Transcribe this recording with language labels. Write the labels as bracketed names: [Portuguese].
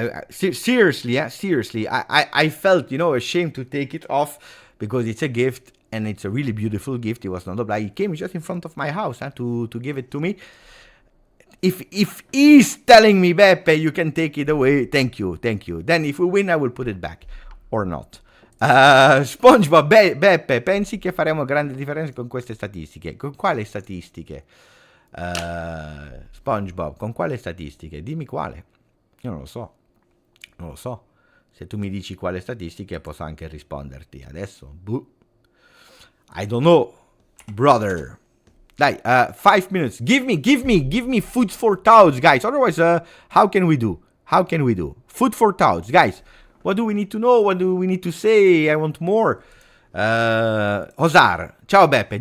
[English] Seriously, I felt, ashamed to take it off because it's a gift and it's a really beautiful gift. It was not obliged. He came just in front of my house to give it to me. If he's telling me, Beppe, you can take it away, thank you. Then if we win, I will put it back or not. [Italian] SpongeBob, Beppe, pensi che faremo grande differenza con queste statistiche? Con quali statistiche? SpongeBob, con quale statistiche? Dimmi quale. Io non lo so. Se tu mi dici quale statistiche posso anche risponderti. [English] Adesso, I don't know, brother. Dai, 5 minutes. Give me food for thoughts, guys. Otherwise, how can we do? Food for thoughts, guys. What do we need to know? What do we need to say? I want more. Hosar, ciao Beppe.